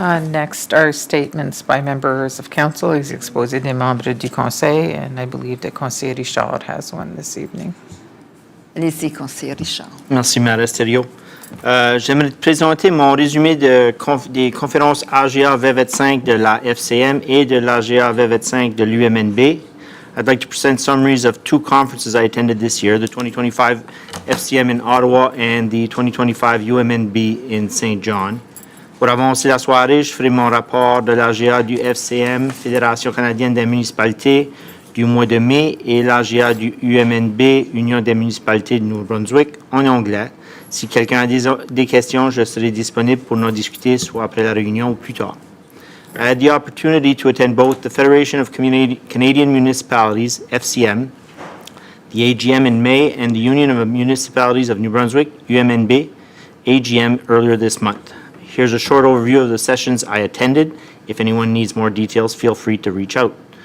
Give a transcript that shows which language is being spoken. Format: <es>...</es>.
<en>Next are statements by members of council,</en> <fr>les exposés des membres du conseil,</fr> <en>and I believe that conseiller Richard has one this evening.</en> <fr>Allez-y, conseiller Richard. Merci, Mme Thériault. J'aimerais te présenter mon résumé des conférences AGA V25 de la FCM et de l'AGA V25 de l'UMNB.</fr> <en>I'd like to present summaries of two conferences I attended this year, the 2025 FCM in Ottawa and the 2025 UMNB in St. John.</en> <fr>Pour avancer la soirée, je ferai mon rapport de l'AGA du FCM, Fédération canadienne des municipalités, du mois de mai, et l'AGA du UMNB, Union des municipalités de New Brunswick, en anglais. Si quelqu'un a des questions, je serai disponible pour en discuter, soit après la réunion ou plus tard.</fr> <en>I had the opportunity to attend both the Federation of Canadian Municipalities, FCM, the AGM in May, and the Union of Municipalities of New Brunswick, UMNB, AGM earlier this month. Here's a short overview of the sessions I attended. If anyone needs more details, feel free to reach out.</en>